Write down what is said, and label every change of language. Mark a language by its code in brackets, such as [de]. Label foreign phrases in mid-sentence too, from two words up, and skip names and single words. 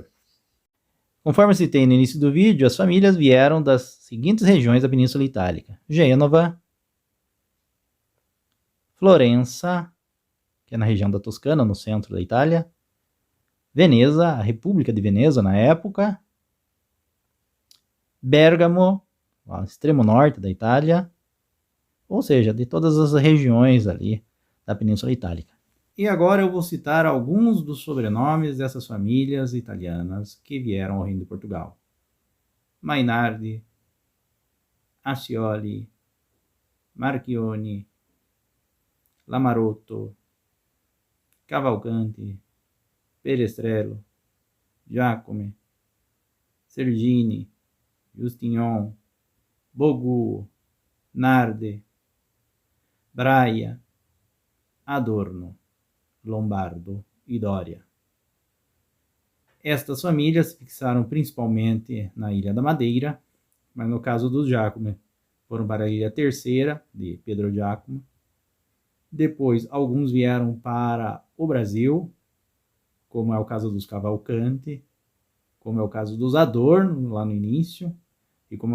[pt] Conforme citei no início do vídeo, as famílias vieram das seguintes regiões da Península Itálica: Gênova, Florença, que é na região da Toscana, no centro da Itália, Veneza, a República de Veneza na época, Bérgamo, no extremo norte da Itália, ou seja, de todas as regiões ali da Península Itálica. E agora eu vou citar alguns dos sobrenomes dessas famílias italianas que vieram ao Reino de Portugal. Mainardi, Ascioli, Marchioni, Lamarotto, Cavalcanti, Perestrello, Giacome, Sergini, Justignon, Bogu, Narde, Braia, Adorno, Lombardo e Doria. Estas famílias se fixaram principalmente na Ilha da Madeira, mas no caso dos Giacome foram para a Ilha Terceira, de Pedro Giacomo. Depois, alguns vieram para o Brasil, como é o caso dos Cavalcanti, como é o caso dos Adorno, lá no início, e como